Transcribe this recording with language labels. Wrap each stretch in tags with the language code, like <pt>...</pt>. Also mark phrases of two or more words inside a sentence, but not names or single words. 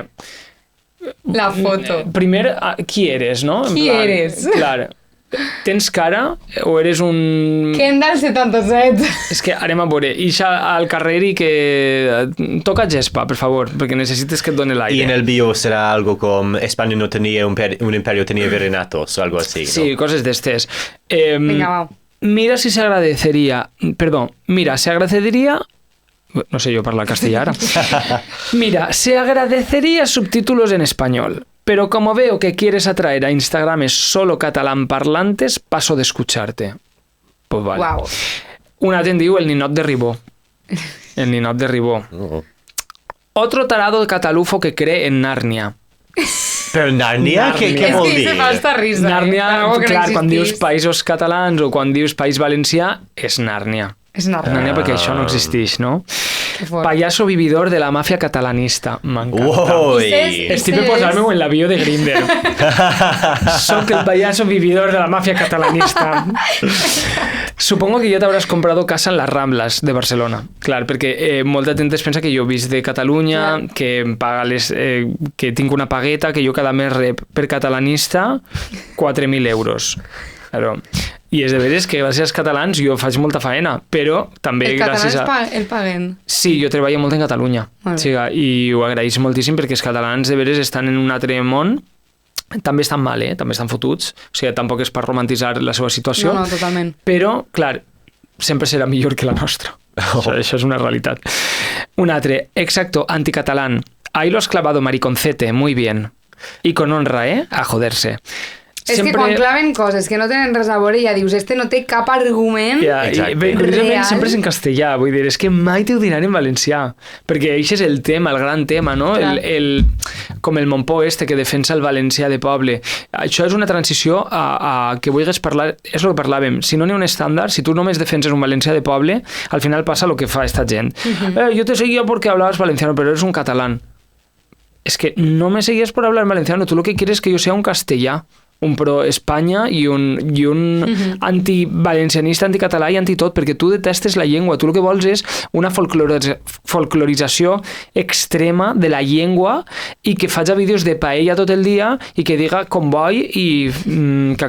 <ca>La foto. Primer, qui eres, no? Qui eres? Clar, tens cara o eres un... Kendall 77. És que anem a veure, ixa al carrer i que toca gespa, per favor, perquè necessites que et doni l'aire.</ca> <es>Y en el bio será algo como España no tenía un imperio, tenía virreinatos o algo así, ¿no?</es> <ca>Sí, coses d'estes. Vinga, va.</ca> <es>Mira, se agradecería no sé yo</es> <ca>parlar castellà ara.</ca> <es>Mira, se agradecería subtítulos en español, pero como veo que quieres atraer a Instagrames solo catalán parlantes, paso de escucharte. Pues vale. Wow.</es> <ca>Un altre en diu el ninot de Ribó. El ninot de Ribó.</ca> <es>Otro tarado catalufo que cree en Narnia.</es> <ca>Però Narnia? Què vol dir? És que se fa esta risa. Narnia, clar, quan dius existís. països catalans o quan dius país valencià, és Nàrnia. És Narnia. Nàrnia perquè això no existeix, no? Que fort.</ca> <es>Payaso vividor de la màfia catalanista.</es> <ca>M'encanta. Ui! Estic per posar-me en la bio de Grindr. Soc el</ca> <es>payaso vividor</es> <ca>de la mafia catalanista.</ca> <es>Supongo que ya te habrás comprado casa en las Ramblas de Barcelona.</es> <ca>Clar, perquè molta gent es pensa que jo visc de Catalunya, que em paga que tinc una pagueta, que jo cada mes rep per catalanista 4.000 euros.</ca> <es>Claro.</es> <ca>I és de veres que gràcies als catalans jo faig molta faena, però també gràcies a... Els catalans el paguen? Sí, jo treballo molt en Catalunya. Sí, i ho agraïs moltíssim perquè els catalans de veres estan en un altre món. També estan mal, també estan fotuts. O sigui, tampoc és per romantitzar la seva situació. No, totalment. Però, clar, sempre serà millor que la nostra. Això és una realitat. Un altre,</ca> <es>exacto, anticatalán. Ahí lo has clavado, mariconcete, muy bien. Y con honra, a joderse.</es> <ca>És que quan claven coses que no tenen res a veure ja dius, no té cap argument real. Sempre és en castellà, vull dir, és que mai t'ho diran en valencià, perquè això és el tema, el gran tema, no? Com el Montpó que defensa el valencià de poble. Això és una transició a que vulguis parlar, és el que parlàvem, si no n'hi ha un estàndard, si tu només defenses un valencià de poble, al final passa el que fa esta gent.</ca> <es>Jo te seguía porque hablabas valenciano, pero eres un catalán. Es que no me seguías por hablar valenciano, tú lo que quieres es que yo sea un</es> <ca>castellà, un pro-Espanya i un anti-valencianista, anticatalà i anti-tot, perquè tu detestes la llengua. Tu el que vols és una folclorització extrema de la llengua i que faig vídeos de paella tot el dia i que diga comboi i cacau.</ca>